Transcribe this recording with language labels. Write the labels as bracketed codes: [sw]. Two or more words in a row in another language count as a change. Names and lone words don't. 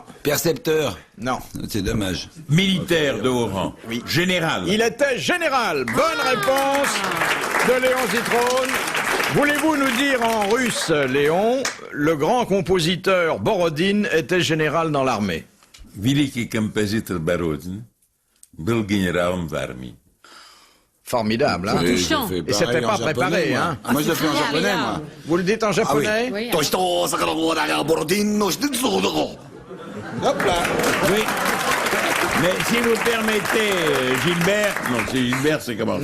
[fr] Percepteur. non. C'est dommage. Militaire de haut rang? Oui. Général? Il était général. Bonne réponse de Léon Zitrone. Voulez-vous nous dire en russe, Léon, le grand compositeur Borodine était général dans l'armée? [ru] Великий композитор Бородин был генералом в армии. [fr] Formidable, hein? Touchant. Et c'était pas préparé, hein? Moi, je le fais en japonais, moi. Vous le dites en japonais? Oui. Hop là. Oui. Mais si vous permettez, Gilbert... Non, c'est Gilbert, c'est comment?